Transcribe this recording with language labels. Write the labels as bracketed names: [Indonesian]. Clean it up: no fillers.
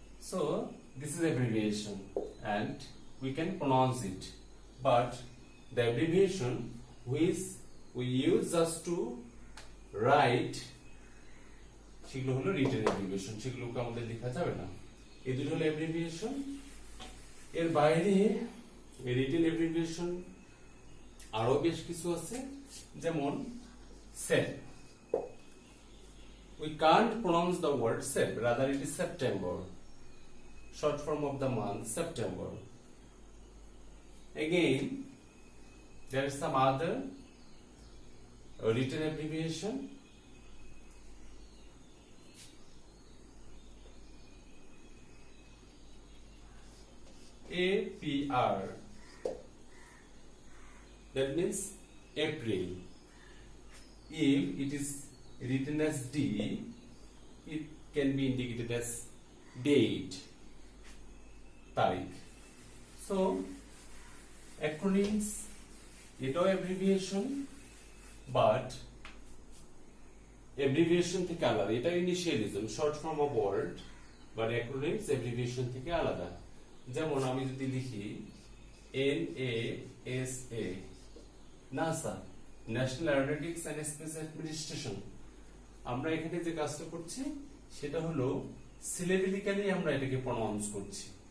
[English] So this is abbreviation and we can pronounce it, but the abbreviation which we use just to write [Bangla] সেগুলো হলো written abbreviation, সেগুলোকে আমাদের লেখা যাবে না। এই দুটো হলো অ্যাব্রিভিয়েশন। এর বাইরে রিটেন অ্যাব্রিভিয়েশন আরো বেশ কিছু আছে, যেমন SEP. [English] We can't pronounce the word SEP, rather it is September, short form of the month September. Again, there is some other written abbreviation. APR, that means April. If it is written as D, it can be indicated as date, tarikh. [Bangla] So acronyms, এটাও abbreviation, but abbreviation থেকে আলাদা। এটা ইনিশিয়ালিজম, [English] short form of word, [Bangla] but acronyms abbreviation থেকে আলাদা। যেমন আমি যদি লিখি NASA, NASA, national aeronautics and space administration, আমরা এখানে যে কাজটা করছি সেটা হলো সিলেবিলিক্যালি আমরা এটাকে প্রনাউন্স করছি।